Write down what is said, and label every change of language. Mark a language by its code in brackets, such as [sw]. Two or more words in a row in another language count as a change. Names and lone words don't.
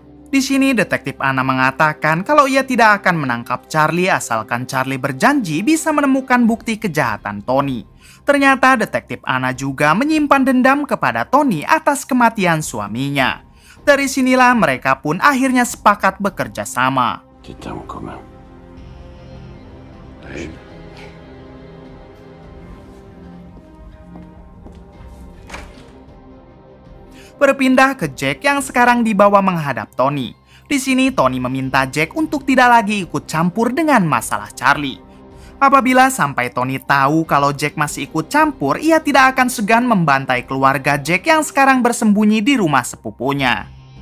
[id] Di sini detektif Anna mengatakan kalau ia tidak akan menangkap Charlie asalkan Charlie berjanji bisa menemukan bukti kejahatan Tony. Ternyata detektif Anna juga menyimpan dendam kepada Tony atas kematian suaminya. Dari sinilah mereka pun akhirnya sepakat bekerja sama. [fr] Kita en commun. Oui. [id] Berpindah ke Jack yang sekarang dibawa menghadap Tony. Di sini Tony meminta Jack untuk tidak lagi ikut campur dengan masalah Charlie. Apabila sampai Tony tahu kalau Jack masih ikut campur, ia tidak akan segan membantai keluarga Jack yang sekarang bersembunyi di rumah sepupunya.